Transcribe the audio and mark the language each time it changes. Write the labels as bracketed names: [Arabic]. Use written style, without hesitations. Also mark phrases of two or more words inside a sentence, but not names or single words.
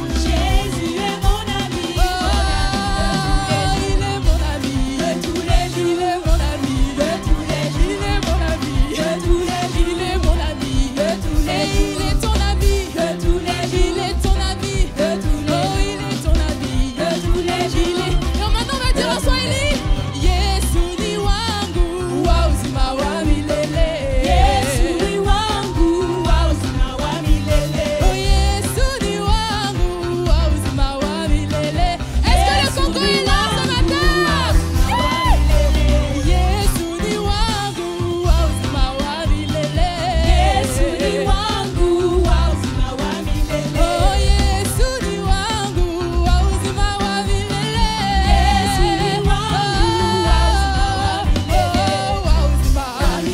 [French] Jésus est mon ami il est mon ami de tous les jours. Il est mon ami de tous les jours. Il est mon ami de tous les jours. Il est mon ami de tous les jours. Il est ton ami de tous les jours. Il est ton ami de tous les jours. Oh, il est ton ami de tous les jours. Et maintenant on va dire en Swahili. [Swahili] Yesu ni wangu wa uzima wa milele. Yesu ni wangu wa uzima wa milele. Oh, Yesu ni wangu wa uzima wa milele. [French] Est-ce que le Congo est là ce matin? [Swahili] Yesu ni wangu wa uzima wa milele. Yesu ni wangu wa uzima wa milele. Oh, Yesu ni wangu wa uzima wa milele. Yesu ni wangu wa uzima wa